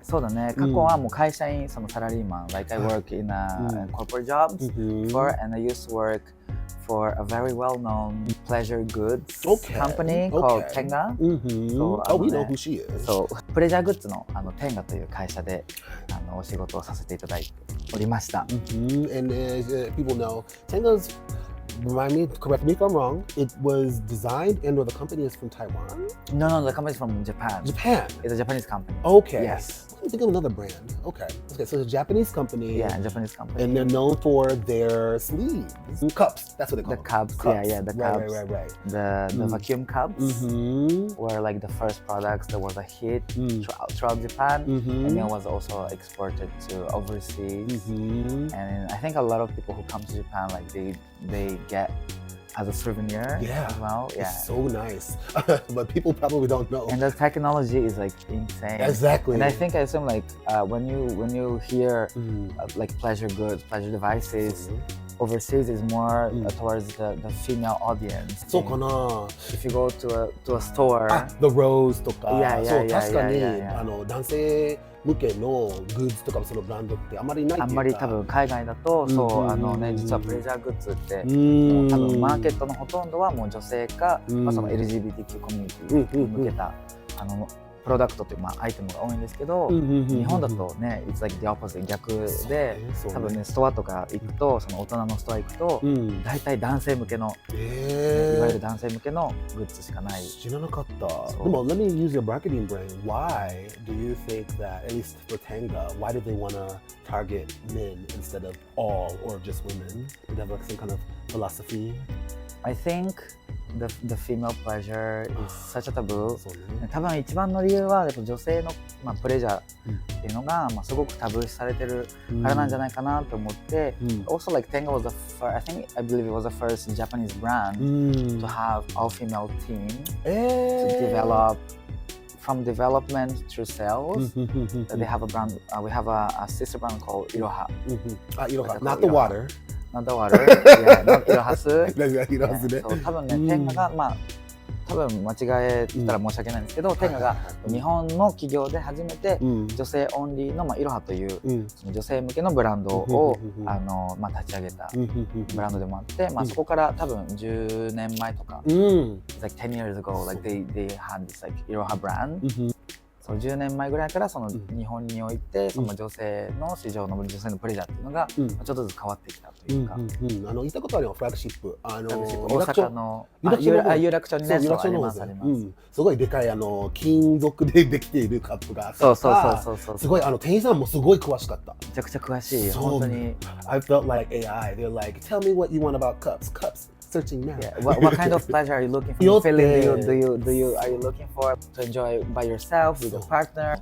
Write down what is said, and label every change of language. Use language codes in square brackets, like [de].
[ja] そうだね、過去はもう会社員、そのサラリーマン、 [en] like I work in a corporate jobs for, and I used to work for a very well-known pleasure goods company called Tenga. Oh, we know who she is. [ja] そう、プレジャーグッズのTenga という会社でお仕事をさせていただいておりました。 [en] And as people know, Tenga's, correct me if I'm wrong, it was designed and or the company is from Taiwan? No, the company is from Japan. Japan? It's a Japanese company. Okay. Yes. Let me think of another brand. Okay, so it's a Japanese company. Yeah, Japanese company. And they're known for their sleeves. Cups, that's what they call The them. cups, yeah, the cups. Right. The vacuum cups were like the first products that was a hit throughout Japan, and it was also exported to overseas. And I think a lot of people who come to Japan, like they get as a souvenir as well. Yeah, it's so nice. But people probably don't know. And the technology is like insane. Exactly. And I think I assume like when you hear like pleasure goods, pleasure devices overseas is more towards the female audience. [ja] そうかな。 [en] If you go to a store, [ja] The Rose とか、そう確かに男性向けのグッズとかそのブランドってあまりないっていうか。あんまり多分海外だとそうね実はプレジャーグッズってもう多分マーケットのほとんどはもう女性かまあその LGBTQ コミュニティに向けたプロダクトというアイテムが多いんですけど、日本だとね、 [en] it's like the opposite [ja] 逆で、多分ねストアとか行くとその大人のストア行くと大体男性向けの、いわゆる男性向けのグッズしかない。知らなかった。でも [en] let me use your marketing brain. Why do you think that at least for Tenga, why do they want to target men instead of all or just women? Do they have like some kind of philosophy? I think the female pleasure is such a taboo. [ja] 多分一番の理由はやっぱ女性のプレジャーっていうのがすごくタブー視されてるからなんじゃないかなと思って、 [en] also like Tenga was the first, I believe it was the first Japanese brand to have all female team to develop from development through sales. They have a brand, we have a sister brand called Iroha. Iroha, not the water. Not the water. Yeah, not Irohasu. [ja] そう多分ね、テンガが多分間違えたら申し訳ないんですけど、テンガが日本の企業で初めて女性オンリーのイロハという女性向けのブランドを立ち上げたブランドでもあって、そこから多分10年前とか、 [en] like 10 years ago, like they had this like [ja] イロハ brand. 10年前ぐらいからその日本においてその女性の市場の女性のプレジャーっていうのがちょっとずつ変わってきたというか、行ったことあるよ、フラッグシップ大阪の有楽町にね、ありますあります。すごいでかい金属でできているカップがあって、そうすごい店員さんもすごい詳しかった。めちゃくちゃ詳しい本当に。 [en] I felt like AI. They're like, tell me what you want about cups. Searching now. Yeah. What kind of pleasure are you looking for? Feeling are you looking for to enjoy by yourself with your partner?